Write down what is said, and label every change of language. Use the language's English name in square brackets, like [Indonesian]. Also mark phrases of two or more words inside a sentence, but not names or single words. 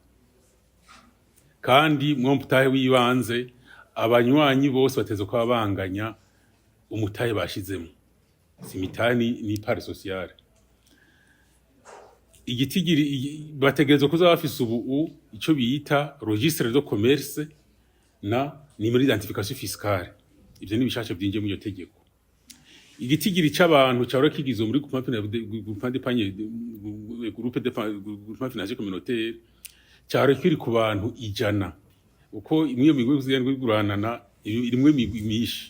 [Rundi] Kandi mu mutahe w'ibanze abanywanyi bose bateze ko babanganya umutahe bashizemo. Simitani ni [French] part sociale. [Rundi] Igitigiri bategerezwa kuza bafise ubu ico biyita [French] registre de commerce [Rundi] na [French] numéro d'identification fiscale. [Rundi] Ivyo ni bishasha byinje mu iyo tegeko. Igitigiri c'abantu cyaro kigizo muri [French] groupe d'épargne financier communautaire [Rundi] cyaro kiri ku bantu 100. Uko imwe migwi guranana irimwe imigwi myinshi.